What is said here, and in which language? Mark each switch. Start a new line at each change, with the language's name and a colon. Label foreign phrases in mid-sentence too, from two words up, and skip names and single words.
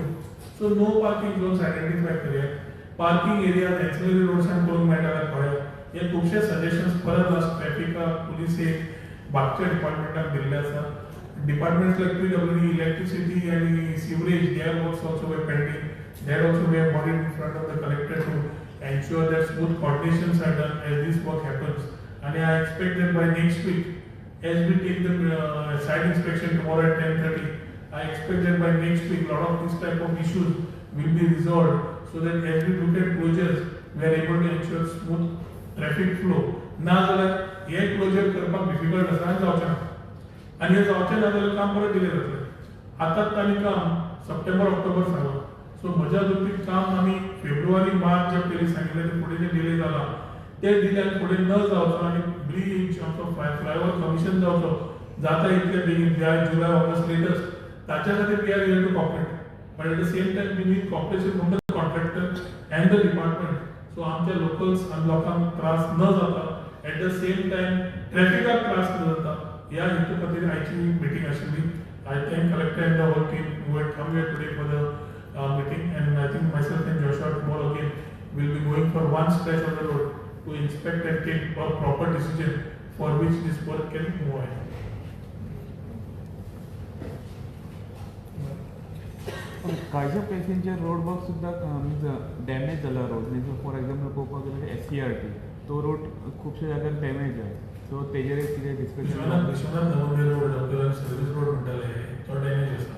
Konkani: सो
English: no parking zones
Konkani: आयडेंटिफाय करया.
English: parking area
Konkani: एक्सिलरी रोड्सान करूंक मेळटा जाल्यार पळया. हे खुबशे सजेशन्स परत आज ट्रॅफिकाक, पुलिसेक, बाकीच्या डिपार्टमेंटाक दिल्ले आसा.
English: departments like PWD, इलेक्ट्रिसिटी आनी sewerage their works also were pending. That also we have brought it in front of the collector to ensure that smooth coordinations are done as this work happens. And I expect that by next week, as we take the site inspection tomorrow at 10:30, I expect that by next week, a lot of this type of issues will be resolved so that as we look at closures, we are able to ensure smooth traffic flow.
Konkani: ना जाल्यार हे क्लोजर करपाक डिफिकल्ट आसा आनी जावचें ना. आनी हे जावचें ना जाल्यार काम परत डिले जातलें. आतांच तांणी काम सप्टेंबर ऑक्टोबर सांगलां. सो म्हज्या दृश्टीन काम आमी फेब्रुवारी मार्च जे पयलीं सांगिल्लें ते फुडें जे डिले जाला ते डिले आनी फुडें न जावचो आनी ब्रिज आमचो फ्लायओव्हर कमिशन जावचो जाता इतले बेगीन जुलय ऑगस्ट लेटस्ट. ताच्या खातीर
English: we are here to cooperate. but at the same time we need cooperation from the contractor and the department.
Konkani: सो आमच्या लोकल्स आनी लोकांक त्रास न जाता.
English: at the same time
Konkani: ट्रॅफिकाक त्रास न जाता ह्या हेतू खातीर आयची मिटींग आशिल्ली.
English: I thank collector and the whole team who had come here today for the meeting, and I think myself and Joshua tomorrow again will be going for one stretch of the road to inspect and take a proper decision for which this work can move ahead.
Konkani: कांयच्या प्लेसींचेर
English: road work
Konkani: सुद्दां डॅमेज जाला. रोड म्हणजे
English: for example
Konkani: पळोवपाक गेल्यार SCRT तो रोड खुबशे जाग्यार डॅमेज आहे. सो तेजेर कितें डिस्कशन विश्वनाथ नवोदय रोड आपल्याला
English: service road
Konkani: म्हणटाले तो डॅमेज आसा.